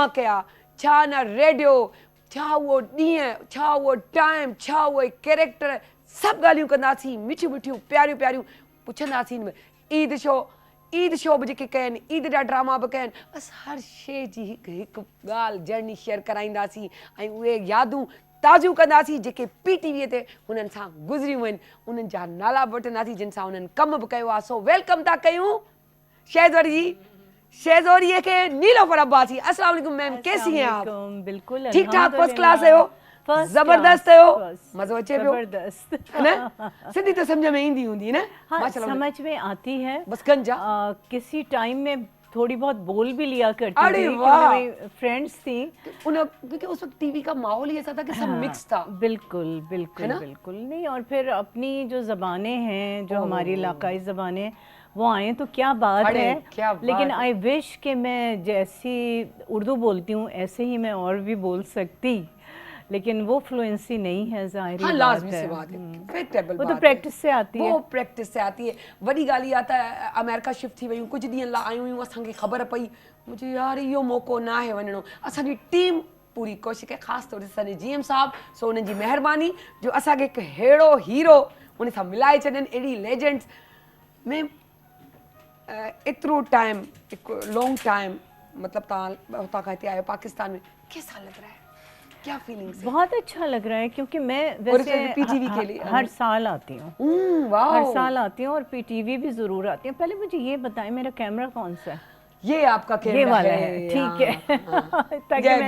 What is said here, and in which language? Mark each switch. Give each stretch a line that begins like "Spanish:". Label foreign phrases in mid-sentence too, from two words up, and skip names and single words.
Sindhi: कया छा न रेडियो छा उहो ॾींहुं छा उहो टाइम छा उहे कैरेक्टर सभु ॻाल्हियूं कंदासीं मिठियूं मिठियूं प्यारियूं प्यारियूं पुछंदासीं ईद शो बि जेके कयनि ईद जा ड्रामा बि कयनि असां हर शइ जी हिकु ॻाल्हि जर्नी शेयर कराईंदासीं ऐं उहे यादूं ताज़ियूं कंदासीं जेके PTV ते हुननि सां गुज़रियूं आहिनि, उन्हनि जा नाला वठंदासीं जिन सां उन्हनि कमु बि कयो आहे। सो वेलकम था कयूं शहज़ोरी जी, शहज़ोरी के नीलोफर अब्बासी।
Urdu: السلام علیکم میم، کیسی ہیں آپ? بالکل ٹھیک ٹھاک,
English: first class
Urdu: الحمدللہ.
Sindhi: आहियो? First ज़बरदस्त class, आहियो? first, मज़ो अचे पियो ज़बरदस्त।
Urdu: ہے نا؟ سندھی تو سمجھ میں
Sindhi: ईंदी हूंदी न?
Urdu: ہاں, ماشاءاللہ. سمجھ میں آتی ہے. بس گنجا کسی ٹائم میں تھوڑی بہت بول بھی لیا کرتی ارے تھی, واہ. کیونکہ فرینڈز تھی. کیونکہ اس وقت ٹی وی کا ماحول ہی ایسا تھا کہ سب مکس تھا. بالکل ہے بالکل نا? بالکل نہیں، اور پھر اپنی جو زبانیں ہیں، جو ہماری علاقائی زبانیں، وہ آئے تو کیا بات ارے, ہے. کیا بات لیکن ہے.
English: I wish
Urdu: کہ میں جیسی اردو بولتی ہوں ایسے ہی میں اور بھی بول سکتی، لیکن وہ فلوئنسی نہیں ہے، ظاہر ہاں، لازمی سی بات ہے، فیکٹیبل وہ بات تو ہے. پریکٹس سے آتی ہے. وہ پریکٹس سے آتی ہے.
Sindhi: वॾी ॻाल्हि इहा त अमेरिका शिफ्ट थी वयूं, कुझु ॾींहं लाइ आयूं हुयूं, असांखे ख़बर पई मुंहिंजे यार इहो मौक़ो न आहे वञिणो। असांजी टीम पूरी कोशिशि कई, ख़ासि तौर ते असांजे GM साहब, सो उन्हनि जी महिरबानी जो असांखे हिकु अहिड़ो हीरो उन सां मिलाए छॾनि, अहिड़ी लेजेंड्स में एतिरो टाइम, हिकु
English: long time,
Sindhi: मतलब तव्हां हुतां खां हिते आयो पाकिस्तान में,
Urdu: کیسا لگ رہا ہے، کیا فیلنگز ہے? بہت اچھا لگ رہا ہے، کیونکہ میں اور ویسے PTV کے لیے ہر سال آتی ہوں. واہ, ہر سال آتی ہوں اور PTV بھی ضرور آتی ہوں. پہلے مجھے یہ بتائیں، میرا کیمرہ کون سا ہے? یہ آپ کا کیمرہ یہ والا ہے، ٹھیک ہے۔ تاکہ میں نے